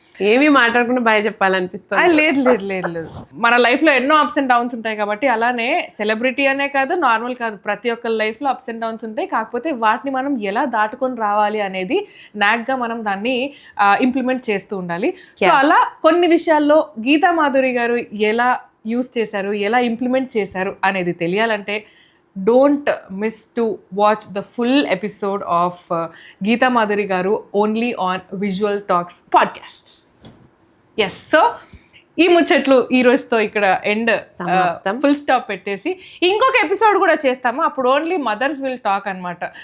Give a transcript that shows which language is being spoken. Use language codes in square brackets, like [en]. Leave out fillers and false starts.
[te] ఏమీ మాట్లాడకుండా బాగా చెప్పాలనిపిస్తుంది. లేదు, మన లైఫ్లో ఎన్నో అప్స్ అండ్ డౌన్స్ ఉంటాయి కాబట్టి, అలానే సెలబ్రిటీ అనే కాదు, నార్మల్ కాదు, ప్రతి ఒక్కరి లైఫ్లో అప్స్ అండ్ డౌన్స్ ఉంటాయి. కాకపోతే వాటిని మనం ఎలా దాటుకొని రావాలి అనేది నాగ్గా మనం దాన్ని ఇంప్లిమెంట్ చేస్తూ ఉండాలి. సో అలా కొన్ని విషయాల్లో గీతా మాధురి గారు ఎలా యూస్ చేశారు, ఎలా ఇంప్లిమెంట్ చేశారు అనేది తెలియాలంటే [en] don't miss to watch the full episode of Geeta Madhuri Garu only on Visual Talks podcast. [te] Yes, so ఈ ముచ్చట్లు ఈ రోజుతో ఇక్కడ ఎండ్ సమాప్తం. ఫుల్ స్టాప్ పెట్టేసి ఇంకొక ఎపిసోడ్ కూడా చేస్తాము. అప్పుడు [en] only mothers will talk [te] అనమాట.